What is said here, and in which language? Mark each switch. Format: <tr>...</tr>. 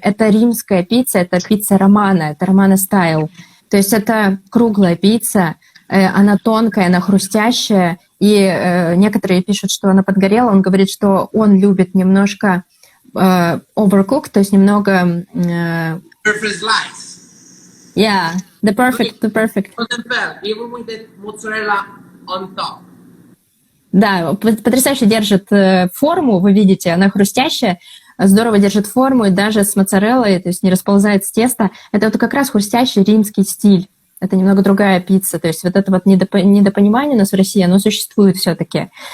<ru>Это римская пицца, это пицца романа, это романа стайл. То есть это круглая пицца, она тонкая, она хрустящая, и некоторые пишут, что она подгорела. Он говорит, что он любит немножко overcooked, то есть немного...</ru> <en>Perfect slice. Yeah, the perfect. Even with the mozzarella on top.</en> <ru>Да, потрясающе держит форму, вы видите, она хрустящая, здорово держит форму, и даже с моцареллой, то есть не расползает с теста. Это вот как раз хрустящий римский стиль. Это немного другая пицца, то есть вот это вот недопонимание у нас в России, оно существует все-таки.</ru>